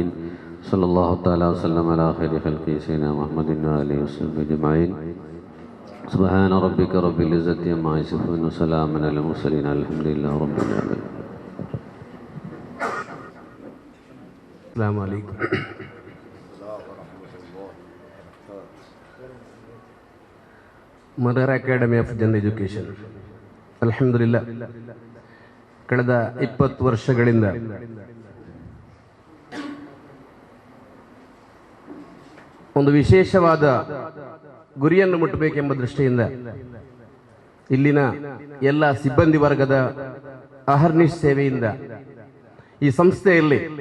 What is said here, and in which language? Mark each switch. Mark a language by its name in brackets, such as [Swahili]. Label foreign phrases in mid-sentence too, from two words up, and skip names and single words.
[Arabic] صلى الله تعالى وسلم على خير خلقه سيدنا محمد وآله وصحبه أجمعين. سبحان ربك رب العزة عما يصفون وسلام على المرسلين الحمد لله رب العالمين. السلام عليكم. [Kannada] ಮದರ್ ಅಕಾಡೆಮಿ ಆಫ್ ಜನರಲ್ ಎಜುಕೇಷನ್ ಅಲ್ಹಮ್ದುಲಿಲ್ಲಾ ಕಳೆದ 20 ವರ್ಷಗಳಿಂದ ಒಂದು ವಿಶೇಷವಾದ ಗುರಿಯನ್ನು ಮುಟ್ಟಬೇಕೆಂಬ ದೃಷ್ಟಿಯಿಂದ ಇಲ್ಲಿನ ಎಲ್ಲ ಸಿಬ್ಬಂದಿ ವರ್ಗದ ಅಹರ್ನಿಶ್ ಸೇವೆಯಿಂದ ಈ ಸಂಸ್ಥೆಯಲ್ಲಿ